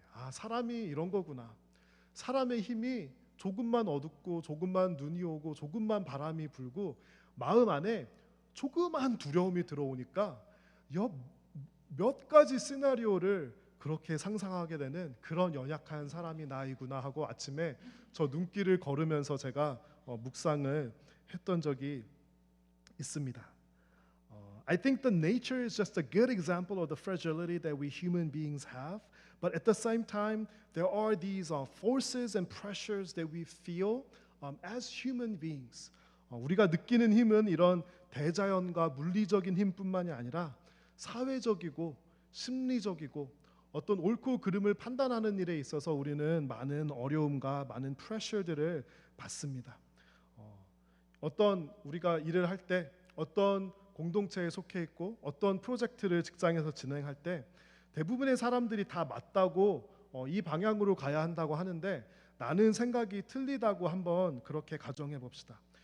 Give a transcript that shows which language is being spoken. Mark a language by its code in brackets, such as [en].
[ko] 사람이 이런 거구나. 사람의 힘이 조금만 어둡고 조금만 눈이 오고 조금만 바람이 불고 마음 안에 조그만 두려움이 들어오니까 몇 가지 시나리오를 그렇게 상상하게 되는 그런 연약한 사람이 나이구나 하고 아침에 저 눈길을 걸으면서 제가 묵상을 했던 적이 있습니다. [en] I think the nature is just a good example of the fragility that we human beings have. But at the same time, there are these forces and pressures that we feel as human beings. [ko] 우리가 느끼는 힘은 이런 대자연과 물리적인 힘뿐만이 아니라 사회적이고 심리적이고 어떤 옳고 그름을 판단하는 일에 있어서 우리는 많은 어려움과 많은 프레셔들을 받습니다. 어떤 우리가 일을 할 때 어떤 공동체에 속해 있고 어떤 프로젝트를 직장에서 진행할 때 대부분의 사람들이 다 맞다고 이 방향으로 가야 한다고 하는데 나는 생각이 틀리다고 한번 그렇게 가정해 봅시다.